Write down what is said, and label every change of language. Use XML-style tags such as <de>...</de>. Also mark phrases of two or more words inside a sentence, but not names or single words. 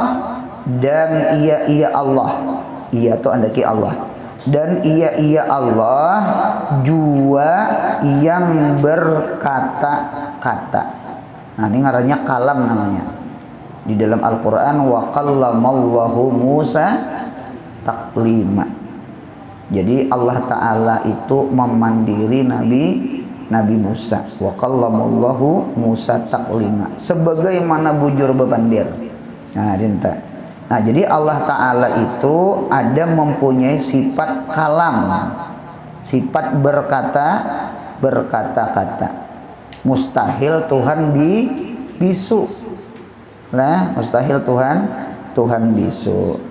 <bjn>Dan ia Allah. Ia itu andaki Allah. Dan ia Allah jua yang berkata-kata. Nah, ini ngarannya kalam namanya. Di dalam Al-Quran</bjn> <ar>wa qallamallahu Musa taklima.</ar> <bjn>Jadi Allah Ta'ala itu memandiri Nabi Musa.</bjn> <ar>Wa qallamallahu Musa taklima.</ar> <bjn>Sebagaimana bujur bepandir. Nah, dinta. Nah, jadi Allah Ta'ala itu ada mempunyai sifat kalam. Sifat berkata-kata. Mustahil Tuhan bisu. Nah, mustahil Tuhan bisu.</bjn>